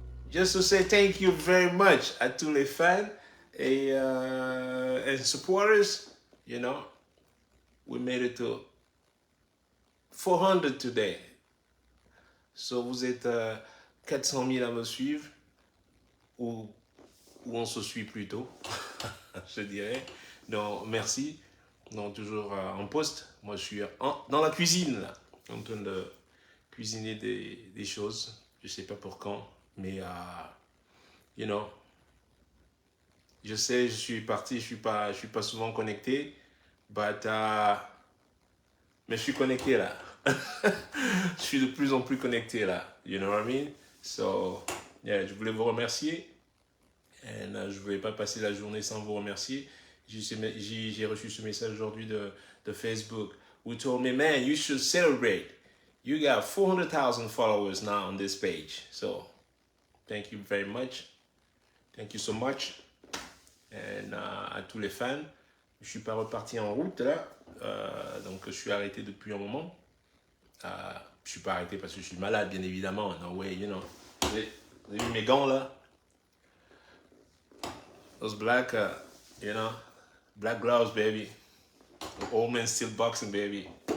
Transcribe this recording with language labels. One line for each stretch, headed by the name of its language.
English: Just to say thank you very much
French: à tous les fans
English: and supporters. You know, we made it to 400 today. So
French: vous êtes 400 000 à me suivre, ou on se suit plutôt, je dirais. Donc merci. Donc toujours en poste. Moi je suis dans la cuisine là, en train de cuisiner des choses. Je sais pas pour quand, mais
English: you know,
French: je sais, je suis parti, je suis pas souvent connecté, mais je suis connecté là. Je suis de plus en plus connecté là,
English: you know what I mean? So, yeah,
French: je voulais vous remercier. Et je ne voulais pas passer la journée sans vous remercier. J'ai reçu ce message aujourd'hui de Facebook.
English: Who told me, man, you should celebrate. You got 400,000 followers now on this page. So, thank you very much. Thank you so much.
French: Et à tous les fans, je ne suis pas reparti en route là. Donc, je suis arrêté depuis un moment. Je ne suis pas arrêté parce que je suis malade, bien évidemment.
English: No way, you know.
French: Vous avez vu mes gants là?
English: Those black, you know, black gloves, baby. The old man still boxing, baby.